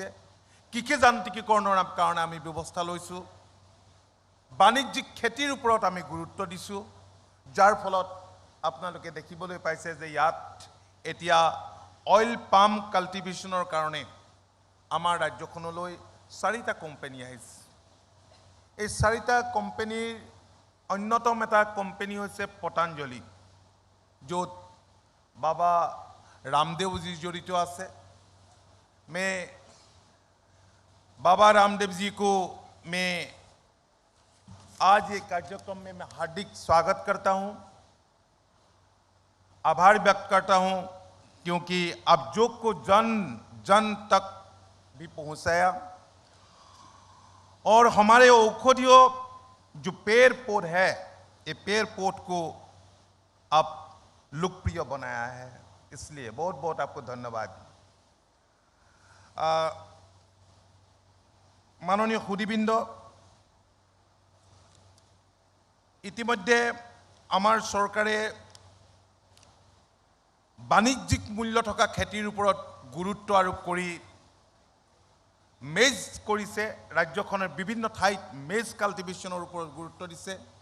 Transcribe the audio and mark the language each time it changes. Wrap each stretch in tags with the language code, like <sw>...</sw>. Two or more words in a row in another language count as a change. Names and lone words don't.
<as>কৃষি যান্ত্ৰিকীকৰণৰ কাৰণে আমি ব্যৱস্থা লৈছোঁ, বাণিজ্যিক খেতিৰ ওপৰত আমি গুৰুত্ব দিছোঁ, যাৰ ফলত আপোনালোকে দেখিবলৈ পাইছে যে ইয়াত এতিয়া</as> <en>oil palm cultivationৰ</en> <as>কাৰণে আমাৰ ৰাজ্যখনলৈ 4টা কোম্পানী আহিছে। এই 4টা কোম্পানীৰ অন্যতম এটা কোম্পানী হৈছে পতঞ্জলি, য'ত বাবা ৰামদেৱজী জড়িত আছে।</as> <hi>मैं बाबा रामदेव जी को मैं आज ये कार्यक्रम में मैं हार्दिक स्वागत करता हूं, आभार व्यक्त करता हूं, क्योंकि आप जो को जन जन तक भी पहुंचाया और हमारे औषधियों जो पेड़ पौध है, ये पेड़ पौध को आप लोकप्रिय बनाया है, इसलिए बहुत बहुत आपको धन्यवाद।</hi> <as>माननीय সুধীবৃন্দ, ইতিমধ্যে আমাৰ চৰকাৰে বাণিজ্যিক মূল্য থকা খেতিৰ ওপৰত গুৰুত্ব আৰোপ কৰি মেজ কৰিছে। ৰাজ্যখনৰ বিভিন্ন ঠাইত</as> <en>maize cultivationৰ</en> <as>ওপৰত গুৰুত্ব দিছে।</as>